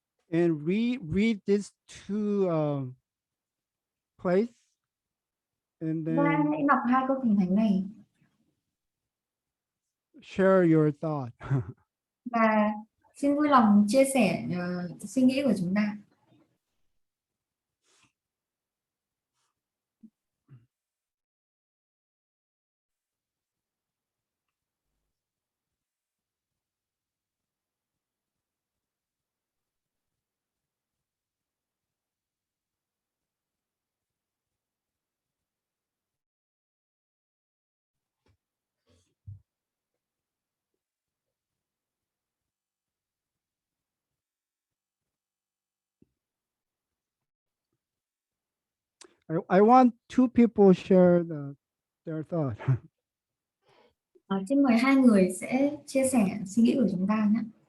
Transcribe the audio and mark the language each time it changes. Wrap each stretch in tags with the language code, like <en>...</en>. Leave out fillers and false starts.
<en>And read these two places, and</en> <vi>Và</vi> <en>then</en> <vi>hãy đọc hai câu Kinh Thánh này</vi> <en>share your thought.</en> <vi>và xin vui lòng chia sẻ suy nghĩ của chúng ta.</vi> <en>I want two people share their thought.</en> <vi>Xin mời hai người sẽ chia sẻ suy nghĩ của chúng ta nhé.</vi>